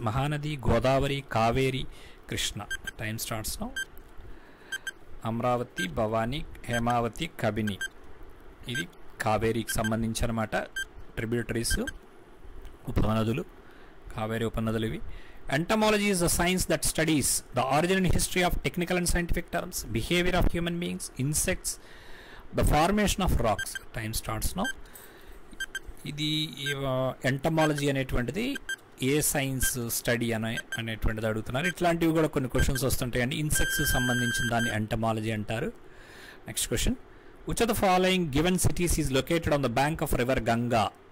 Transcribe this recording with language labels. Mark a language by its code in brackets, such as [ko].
[en] Mahanadi, Godavari, Kaveri, Krishna. Time starts now. [te] Amaravati, Bhavani, Hemavathi, Kabini ఇది కావేరికి సంబంధించి అనమాట. ట్రిబ్యూటరీస్, ఉపనదులు, కావేరి ఉపనదులు ఇవి. [en] Entomology is a science that studies the origin and history of technical and scientific terms, behavior of human beings, insects, the formation of rocks. Time starts now. [te] ఇది entomology అనేటువంటిది ఏ science study అనేటువంటిది అడుగుతున్నారు. ఇట్లాంటివి కూడా కొన్ని questions వస్తుంటాయండి. Insects సంబంధించిన దాన్ని entomology అంటారు. [en] Next question. Which of the following given cities is located on the bank of river Ganga?